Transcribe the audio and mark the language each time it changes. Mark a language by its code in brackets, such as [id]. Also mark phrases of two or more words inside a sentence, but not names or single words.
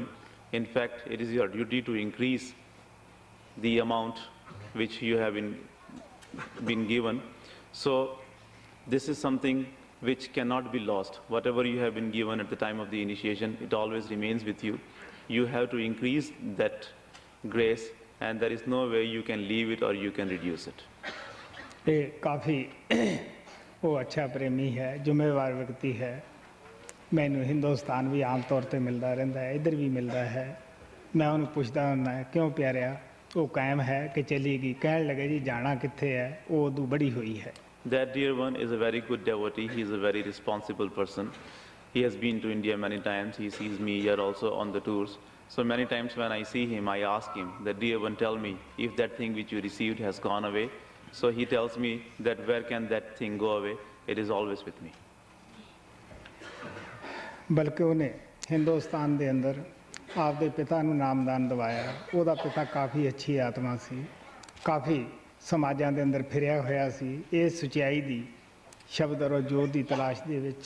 [en] In fact, it is your duty to increase the amount which you have been given. So this is something which cannot be lost. Whatever you have been given at the time of the initiation, it always remains with you. You have to increase that grace, and there is no way you can leave it or you can reduce it. [hi] ये काफ़ी वो अच्छा प्रेमी है, [pa] ਜ਼ਿੰਮੇਵਾਰ ਵਿਅਕਤੀ ਹੈ। ਮੈਨੂੰ ਹਿੰਦੁਸਤਾਨ ਵੀ ਆਮ ਤੌਰ ਤੇ ਮਿਲਦਾ ਰਹਿੰਦਾ ਹੈ, ਇੱਧਰ ਵੀ ਮਿਲਦਾ ਹੈ। ਮੈਂ ਉਹਨੂੰ ਪੁੱਛਦਾ ਹੁੰਦਾ ਕਿਉਂ ਪਿਆਰਿਆ, ਉਹ ਕਾਇਮ ਹੈ ਕਿ ਚਲੀ ਗਈ? ਕਹਿਣ ਲੱਗੇ ਜੀ ਜਾਣਾ ਕਿੱਥੇ ਹੈ, ਉਹ ਉਦੋਂ ਬੜੀ ਹੋਈ ਹੈ। [en] That dear one is a very good devotee. He is a very responsible person. He has been to India many times. He sees me here also on the tours. So many times when I see him, I ask him that, dear one, tell me if that thing which you received has gone away. So he tells me that where can that thing go away? It is always with me. [pa] ਬਲਕਿ ਉਹਨੇ ਹਿੰਦੁਸਤਾਨ ਦੇ ਅੰਦਰ ਆਪਦੇ ਪਿਤਾ ਨੂੰ ਨਾਮਦਾਨ ਦਿਵਾਇਆ। ਉਹਦਾ ਪਿਤਾ ਕਾਫੀ ਅੱਛੀ ਆਤਮਾ ਸੀ, ਕਾਫੀ ਸਮਾਜਾਂ ਦੇ ਅੰਦਰ ਫਿਰਿਆ ਹੋਇਆ ਸੀ ਇਹ ਸੱਚਾਈ ਦੀ, ਸ਼ਬਦ ਔਰ ਜੋਤ ਦੀ ਤਲਾਸ਼ ਦੇ ਵਿੱਚ।